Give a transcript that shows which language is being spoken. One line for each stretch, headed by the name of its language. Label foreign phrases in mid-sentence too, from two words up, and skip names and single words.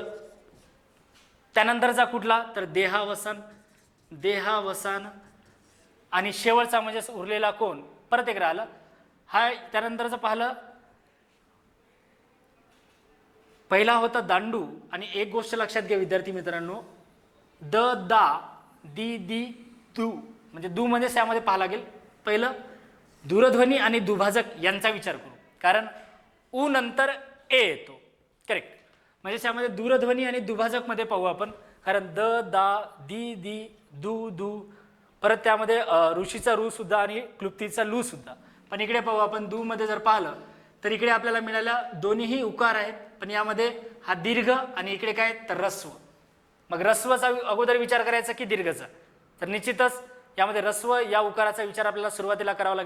Marathi: त्यानंतरचा कुठला, तर देहावसान, देहावसान. आणि शेवटचा म्हणजे उरलेला कोण, परत एक राहिला हा. त्यानंतरचं पाहिलं पहिला होता दांडू. आणि एक गोष्ट लक्षात घ्या विद्यार्थी मित्रांनो, द दा दी दी दू, म्हणजे दू म्हणजे त्यामध्ये पाहायला लागेल पहिलं दूरध्वनी आणि दुभाजक यांचा विचार करू, कारण उ नंतर ए येतो, करेक्ट. म्हणजे त्यामध्ये दूरध्वनी आणि दुभाजक मध्ये पाहू आपण, कारण द दा दी दी दू दू, परत त्यामध्ये ऋषीचा रू सुद्धा आणि क्लुप्तीचा लू सुद्धा. पण इकडे पाहू आपण दू मध्ये जर पाहिलं तर इकडे आपल्याला मिळाल्या दोन्हीही उकार आहेत, पण यामध्ये हा दीर्घ आणि इकडे काय तर रस्व. मग रस्वचा अगोदर विचार करायचा की दीर्घचा, तर निश्चितच यामध्ये रस्व या उकाराचा विचार आपल्याला सुरुवातीला करावा लागेल.